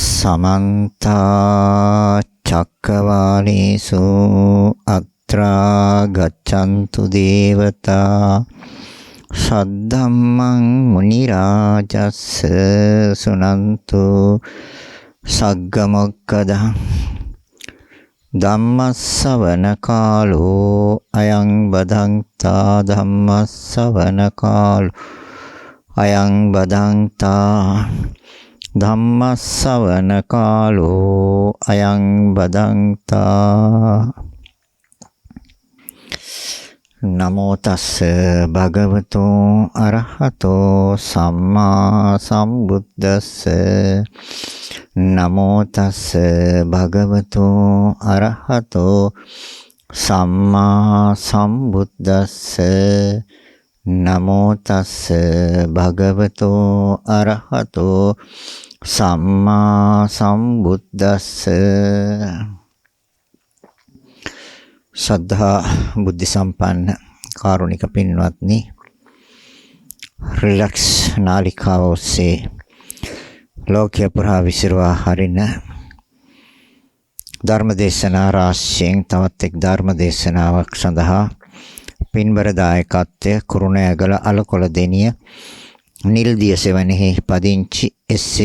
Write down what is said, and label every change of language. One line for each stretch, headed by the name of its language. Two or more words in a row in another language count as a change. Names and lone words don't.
Pali: समन्ता चक्रवालेषु अत्रा गच्छन्तु देवता सद्धम्मं मुनिराजस्स सुनन्तु सग्गमोक्खदः ධම්මස්සවන කාලෝ අයං බදන්තා ධම්මස්සවන කාලෝ අයං බදන්තා ධම්මස්සවන කාලෝ අයං බදන්තා නමෝ තස්ස භගවතු අරහතෝ සම්මා සම්බුද්දස්ස නමෝ තස්ස භගවතු අරහතෝ සම්මා සම්බුද්දස්ස නමෝ තස්ස භගවතු අරහතෝ සම්මා සම්බුද්දස්ස
Sinhala: ශ්‍රද්ධා බුද්ධ සම්පන්න කාරුණික පින්වත්නි රිලැක්ස් නාලිකාව ඔස්සේ ලෝකයේ පුරා විසිරවා හරින ධර්මදේශනා රාශියෙන් තවත් එක් ධර්මදේශනාවක් සඳහා පින්බර දායකත්වය කුරුණෑගල අලකොළ දෙනිය නිල්දිය සෙවණෙහි පදිංචි එස්.ඒ.